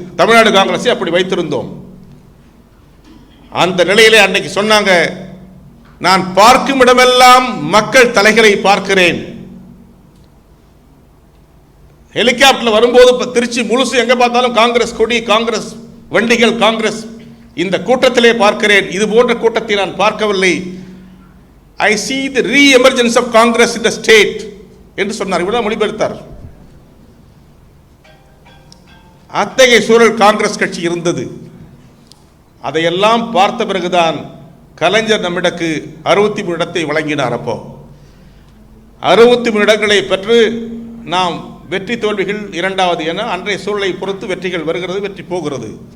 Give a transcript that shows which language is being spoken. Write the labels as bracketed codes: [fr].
[ta] தமிழ்நாடு காங்கிரஸை அப்படி வைத்திருந்தோம். அந்த நிலையிலே அன்னைக்கு சொன்னாங்க, நான் பார்க்கும் இடமெல்லாம் மக்கள் தலைகளை பார்க்கிறேன். ஹெலிகாப்டர்ல வரும்போது திருச்சி முழுசு எங்க பார்த்தாலும் காங்கிரஸ் கொடி, காங்கிரஸ் வண்டிகள், காங்கிரஸ். இந்த கூட்டத்திலே பார்க்கிறேன், இது போன்ற கூட்டத்தை நான் பார்க்கவில்லை. [en] I see the re-emergence of Congress in the state [ta] என்று சொன்னார். இவ்வளவு மொழிபெயர்த்தார். அத்தகைய சூழல் காங்கிரஸ் கட்சி இருந்தது. அதையெல்லாம் பார்த்த பிறகுதான் கலைஞர் நம்மிடக்கு 63 இடத்தை வழங்கினார். அப்போ 63 இடங்களை பெற்று நாம் வெற்றி தோல்விகள் இரண்டாவது என அன்றைய சூழலை பொறுத்து வெற்றிகள் வருகிறது, வெற்றி போகிறது.